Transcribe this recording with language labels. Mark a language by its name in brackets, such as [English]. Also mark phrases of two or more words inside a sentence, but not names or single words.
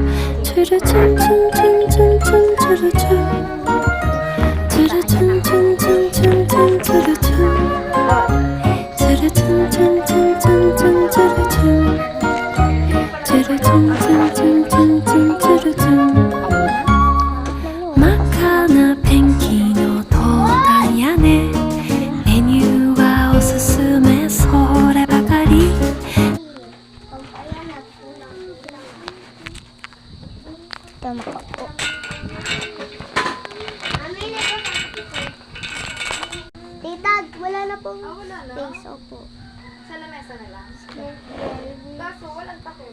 [Japanese] チュルチュンチュンチュンチュンチュンチュルチュン、チュルチュンチュンチュンチュンチュンチュルチュン、チュルチュンチュンチュンチュンチュンチュルチュン、チュルチュンチュンチュンチュンチュンチュルチュン。真っ赤なペンキのトータン屋根、メニューはおすすめそればかり。 [Filipino] Tama ka po. Tita, wala na pong face. Opo. Sa lamesa na lang? Kaso walang takip.